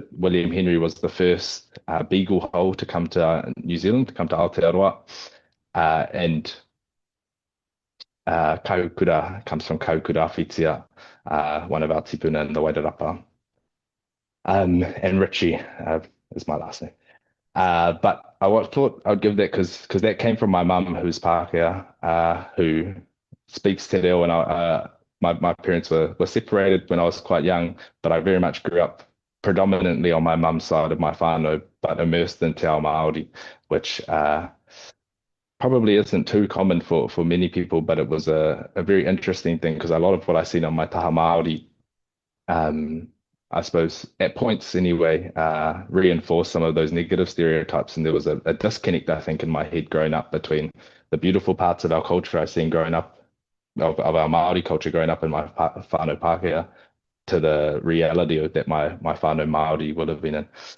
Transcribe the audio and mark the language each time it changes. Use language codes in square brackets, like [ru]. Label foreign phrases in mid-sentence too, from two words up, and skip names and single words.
[en] William Henry was the first beagle hole to come to New Zealand, to come to Aotearoa, and Kahukura comes from Kahukura Whitia, one of our tipuna in the Wairarapa. And Ritchie is my last name. But I thought I'd give that because that came from my mum, who's Pākehā, who speaks [mi] te reo, [en] and my parents were separated when I was quite young, but I very much grew up predominantly on my mum's side of my whānau, but immersed in [mi] te ao Māori, [en] which probably isn't too common for many people, but it was a very interesting thing because a lot of what I seen on my [mi] taha Māori, [en] I suppose at points anyway, reinforced some of those negative stereotypes. And there was a disconnect, I think, in my head growing up between the beautiful parts of our culture I seen growing up, of our Māori culture growing up in my [mi] whānau Pākehā, [en] to the reality of that my [mi] whānau Māori [en] would have been in.